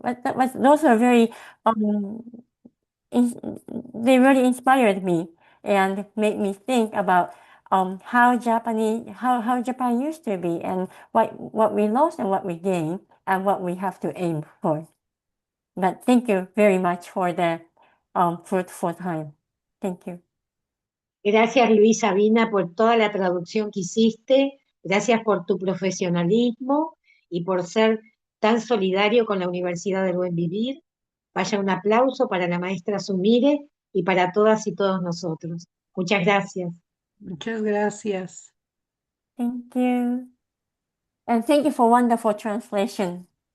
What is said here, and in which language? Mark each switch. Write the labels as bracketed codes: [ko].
[en] But those are very they really inspired me and made me think about how Japan used to be and what we lost and what we gained and what we have to aim for. But thank you very much for the fruitful time. Thank you. [es] Gracias, Luis Sabina, por toda la traducción que hiciste. Gracias por tu profesionalismo y por ser tan solidario con la Universidad del Buen Vivir. Vaya un aplauso para la maestra Sumire y para todas y todos nosotros. Muchas gracias. Muchas gracias. [en] Thank you. And thank you for wonderful translation.